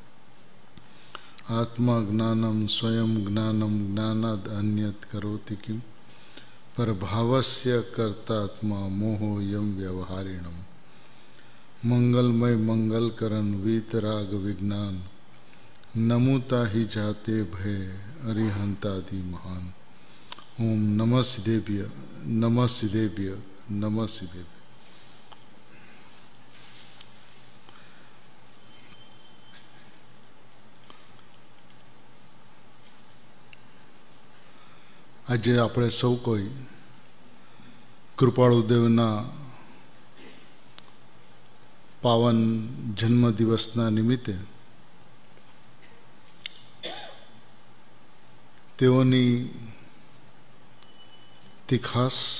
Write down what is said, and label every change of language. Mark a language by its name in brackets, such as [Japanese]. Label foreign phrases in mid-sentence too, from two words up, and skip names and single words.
[Sanskrit] आत्मा ज्ञानम स्वयं ज्ञानम ज्ञानाद् अन्यत् करोति किम परभावस्य कर्तात्मा मोहो यम व्यवहारिणम [Hindi] मंगलमय मंगलकरण वीतराग विज्ञान नमुता ही जाते भय अरिहंतादि महान। [Sanskrit] ओम नमः सिद्धेभ्य नमः सिद्धेभ्य नमः सिद्धेभ्य। [Gujarati] आज આપણે સૌ કોઈ કૃપાળુદેવના પાવન જન્મદિવસના નિમિત્તે તેઓની તીખાસ